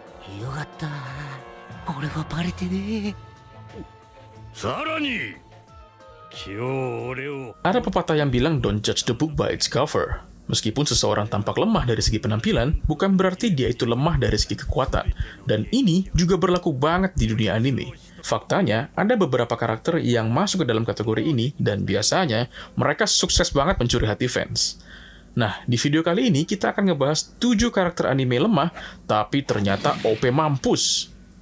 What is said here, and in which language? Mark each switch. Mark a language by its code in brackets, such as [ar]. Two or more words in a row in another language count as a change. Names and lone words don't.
[ja] よかった。俺はバレてねえ。さらに今日俺を [id] Ada pepatah yang bilang [en] don't judge the book by its cover. [id] Meskipun seseorang tampak lemah dari segi penampilan, bukan berarti dia itu lemah dari segi kekuatan. Dan ini juga berlaku banget di dunia anime. Faktanya, ada beberapa karakter yang masuk ke dalam kategori ini, dan biasanya mereka sukses banget mencuri hati fans. Nah, di video kali ini kita akan ngebahas 7 karakter anime lemah, tapi ternyata OP mampus.